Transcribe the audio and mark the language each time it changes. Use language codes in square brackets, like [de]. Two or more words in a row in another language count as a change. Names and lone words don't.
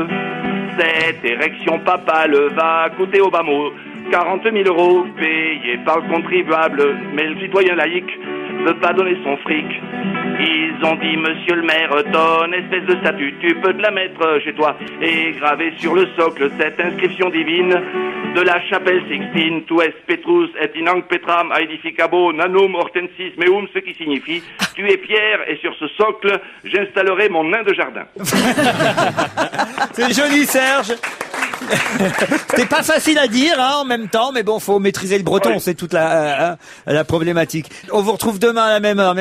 [fr] Cette érection papale va coûter au bas mot 40 000 € payés par le contribuable, mais le citoyen laïque veut pas donner son fric. Ils ont dit, monsieur le maire, ton espèce de statue, tu peux te la mettre chez toi et graver sur le socle cette inscription divine de la chapelle Sixtine, [la] tu es Petrus et in hanc Petram aedificabo nanum hortensis meum, [fr] ce qui signifie, tu es pierre et sur ce socle, j'installerai mon nain de jardin. C'est joli, Serge. C'était pas facile à dire, en même temps, mais bon, faut maîtriser le breton, c'est toute la problématique. On vous retrouve demain à la même heure.